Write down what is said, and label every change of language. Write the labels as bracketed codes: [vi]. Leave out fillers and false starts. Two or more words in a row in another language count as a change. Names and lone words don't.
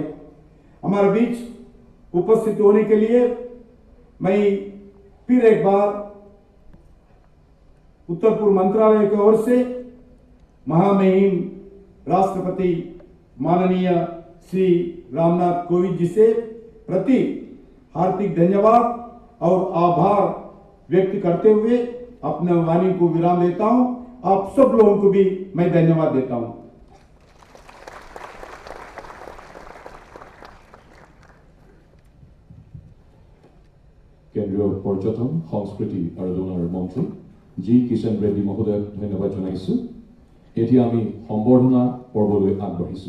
[hi] हमारे बीच उपस्थित होने के लिए मैं फिर एक बार उत्तर पूर्व मंत्रालय की ओर से महामहिम राष्ट्रपति माननीय श्री रामनाथ कोविंद जी से प्रति हार्दिक धन्यवाद और आभार व्यक्त करते हुए अपने वाणी को विराम देता हूं। आप सब लोगों को भी मैं धन्यवाद देता हूं। [as] কেন্দ্ৰীয় পৰ্যটন সংস্কৃতি আৰু জনাৰ মন্ত্ৰী জি কিষণ ৰেড্ডী মহোদয়ক ধন্যবাদ জনাইছো। এতিয়া আমি সম্বৰ্ধনা পৰ্বলৈ আগবাঢ়িছো।